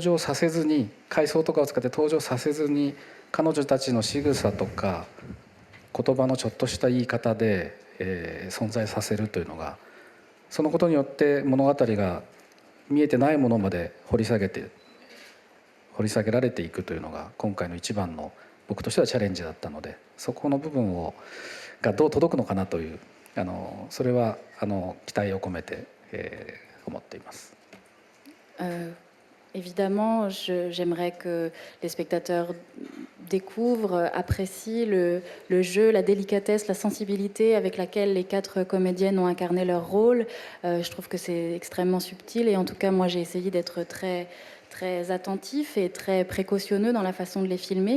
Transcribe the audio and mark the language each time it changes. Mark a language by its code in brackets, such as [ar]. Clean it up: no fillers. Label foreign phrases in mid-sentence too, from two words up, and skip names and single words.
[ja] 場させずに、回想とかを使って登場させずに、彼女たちの仕草とか言葉のちょっとした言い方で、存在させるというのが、そのことによって物語が見えてないものまで掘り下げられていくというのが今回の一番の僕としてはチャレンジだったので、そこの部分がどう届くのかなという、それは期待を込めて、思っています。 [fr] Évidemment, j'aimerais que les spectateurs découvrent, apprécient le jeu, la délicatesse, la sensibilité avec laquelle les 4 comédiennes ont incarné leur rôle. Je trouve que c'est extrêmement subtil et en tout cas, moi, j'ai essayé d'être très attentif et très précautionneux dans la façon de les filmer.